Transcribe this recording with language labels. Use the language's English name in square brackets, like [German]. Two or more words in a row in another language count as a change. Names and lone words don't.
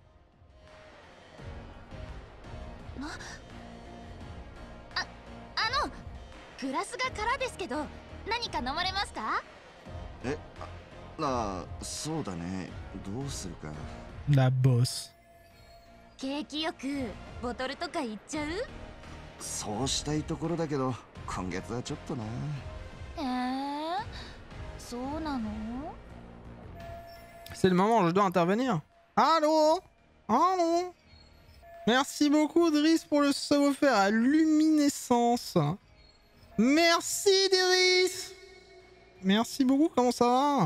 [French] La bosse. [Japanese] 景気よくボトルとか行っちゃう？そうしたいところだけど、今月はちょっとな。そうなの？ [French] C'est le moment où je dois intervenir. Allô? Allô? Merci beaucoup Driss pour le sub offert à Luminescence. Merci Driss. Merci beaucoup, comment ça va?